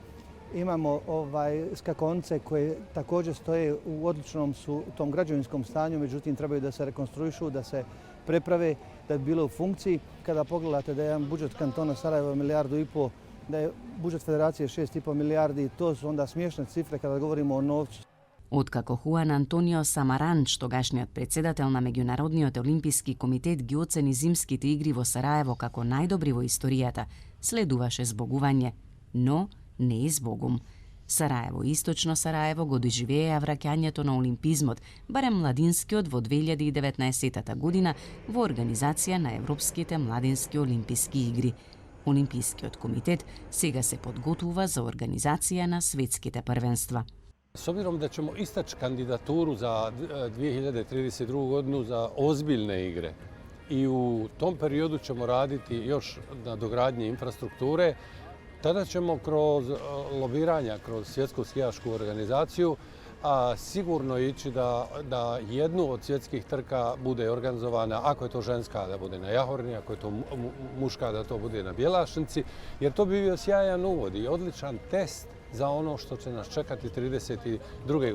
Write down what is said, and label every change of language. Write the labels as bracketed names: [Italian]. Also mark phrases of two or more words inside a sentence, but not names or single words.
[Bosnian] Imamo skakonce koje također stoje u odličnom su tom građevinskom stanju, međutim trebaju da se rekonstruišu, da se preprave, da bi bilo u funkciji. Kada pogledate da je jedan budžet kantona Sarajeva 1,5 milijardu, da je budžet federacije 6,5 milijardi, to su onda smiješne cifre kada govorimo o novcu. [Macedonian] Откако Хуан Антонио Самаранч, тогашниот председател на Меѓународниот олимписки комитет, ги оцени зимските игри во Сараево како најдобри во историјата, следуваше збогување, но не и збогум. Сараево и Источно Сараево го доживееа враќањето на олимпизмот, барем младинскиот во 2019 година во организација на Европските младински олимписки игри. Олимпискиот комитет сега се подготвува за организација на светските првенства. [Bosnian] S obzirom da ćemo istaći kandidaturu za 2032. godinu za ozbiljne igre i u tom periodu ćemo raditi još na dogradnji infrastrukture, tada ćemo kroz lobiranja, kroz svjetsku skijašku organizaciju sigurno ići da jednu od svjetskih trka bude organizovana, ako je to ženska da bude na Jahorini, ako je to muška da to bude na Bjelašnici, jer to bi bio sjajan uvod i odličan test za ono što će nas čekati 32.